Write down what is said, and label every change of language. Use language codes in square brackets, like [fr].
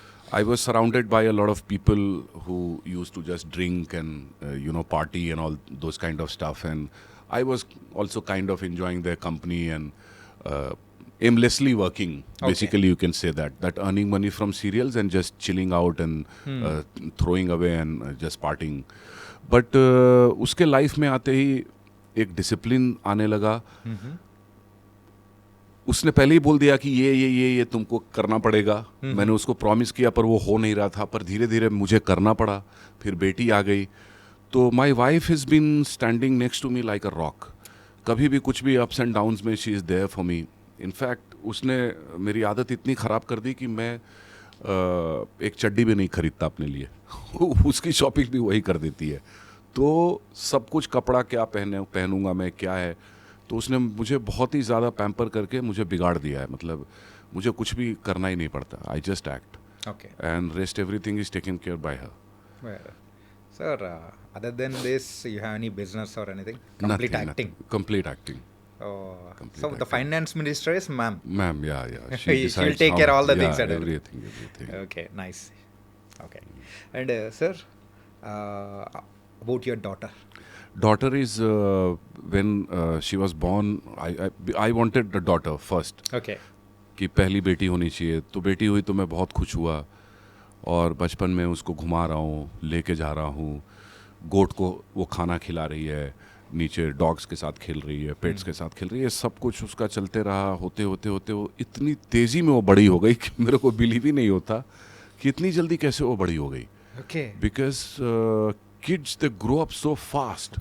[en] I was surrounded by a lot of people who used to just drink and party and all those kind of stuff, and I was also kind of enjoying their company and aimlessly working. Basically, you can say that earning money from serials and just chilling out and throwing away and just partying. [hi] But उसके life में आते ही एक discipline आने लगा. उसने पहले ही बोल दिया कि ये तुमको करना पड़ेगा. मैंने उसको प्रॉमिस किया पर वो हो नहीं रहा था, पर धीरे धीरे मुझे करना पड़ा. फिर बेटी आ गई, तो [en] My wife has been standing next to me like a rock. [hi] कभी भी कुछ भी अप्स एंड डाउन्स में [en] She is there for me. [hi] In fact उसने मेरी आदत इतनी ख़राब कर दी कि मैं एक चड्डी भी नहीं खरीदता अपने लिए. उसकी शॉपिंग भी वही कर देती है. तो सब कुछ कपड़ा क्या पहनूंगा मैं, क्या है, तो उसने मुझे बहुत ही ज़्यादा पैम्पर करके मुझे बिगाड़ दिया है. मतलब मुझे कुछ भी करना ही नहीं पड़ता. [en] I just act Okay. And rest everything is taken care by her. Well, sir, other than this, you have any business or anything? Complete acting. Complete acting. Oh, Complete so the acting. finance minister is ma'am. Ma'am, yeah. She'll decides take care all the things Yeah, and everything. Okay, nice. Okay, and sir, about your daughter. Daughter is when she was born. I wanted the daughter first. Okay. [hi] कि पहली बेटी होनी चाहिए. तो बेटी हुई तो मैं बहुत खुश हुआ, और बचपन में उसको घुमा रहा हूँ, लेके जा रहा हूँ. गोट को वो खाना खिला रही है, नीचे डॉग्स के साथ खेल रही है, पेट्स के साथ खेल रही है. सब कुछ उसका चलते रहा. होते होते होते वो इतनी तेज़ी में वो बड़ी हो गई कि मेरे को बिलीव ही नहीं होता कि इतनी जल्दी कैसे वो बड़ी हो गई. [en] Okay. Because kids, they grow up so fast.